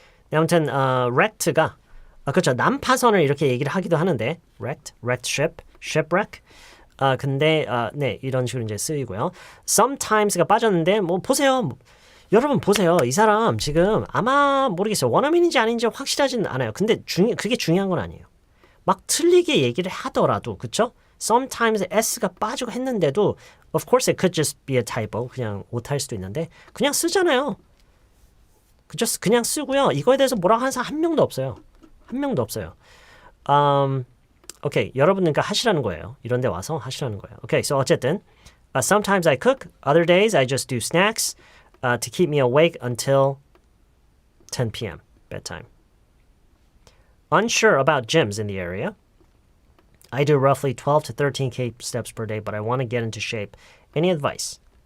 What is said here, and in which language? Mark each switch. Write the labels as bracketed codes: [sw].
[ko] 네, 아무튼, wrecked가, 그쵸. 난파선을 이렇게 얘기를 하기도 하는데, wrecked ship, shipwreck. 근데, 네, 이런 식으로 이제 쓰이고요. sometimes가 빠졌는데, 뭐, 보세요. 여러분 보세요. 이 사람 지금 아마 모르겠어요. 원어민인지 아닌지 확실하지는 않아요. 근데 그게 중요한 건 아니에요. 막 틀리게 얘기를 하더라도 그쵸? [en] Sometimes [ko] S가 빠지고 했는데도 [en] Of course it could just be a typo. [ko] 그냥 오타일 수도 있는데 그냥 쓰잖아요. 그쵸? 그냥 쓰고요. 이거에 대해서 뭐라고 하는 사람 한 명도 없어요. 한 명도 없어요. 오케이. 여러분은 그러니까 하시라는 거예요. 이런 데 와서 하시라는 거예요. 오케이. [en] So [ko] 어쨌든 [en] Sometimes I cook. Other days I just do snacks. To keep me awake until 10 p.m. bedtime. Unsure about gyms in the area. I do roughly 12 to 13K steps per day, but I want to get into shape. Any advice?